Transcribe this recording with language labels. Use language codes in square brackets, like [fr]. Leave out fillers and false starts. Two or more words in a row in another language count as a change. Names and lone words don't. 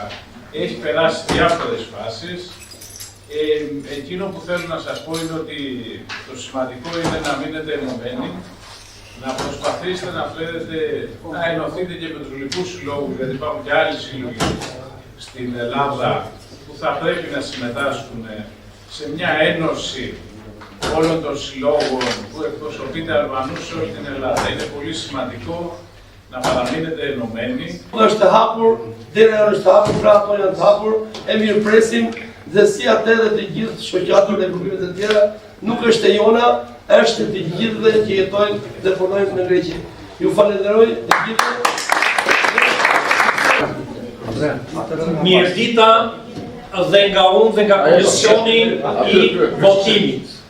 [el] Έχει περάσει διάφορες φάσεις. Εκείνο που θέλω να σας πω είναι ότι το σημαντικό είναι να μείνετε ενωμένοι, να προσπαθήσετε να φέρετε, να ενωθείτε και με τους λοιπούς συλλόγους, γιατί υπάρχουν και άλλοι σύλλογοι στην Ελλάδα που θα πρέπει να συμμετάσχουν σε μια ένωση όλων των συλλόγων που εκπροσωπείται Αλβανούς σε όλη την Ελλάδα. Είναι πολύ σημαντικό να παραμείνετε ενωμένοι. [sq] Është e hapur, dera është e hapur, pra ato janë të hapur, e mirëpresim dhe si atë dhe të gjithë shoqatën e grupimet e tjera, nuk është e jona, është e të gjithëve që jetojnë dhe punojnë në Greqi. Ju falenderoj të gjithë. Mirëdita dhe nga unë dhe nga komisioni i votimit.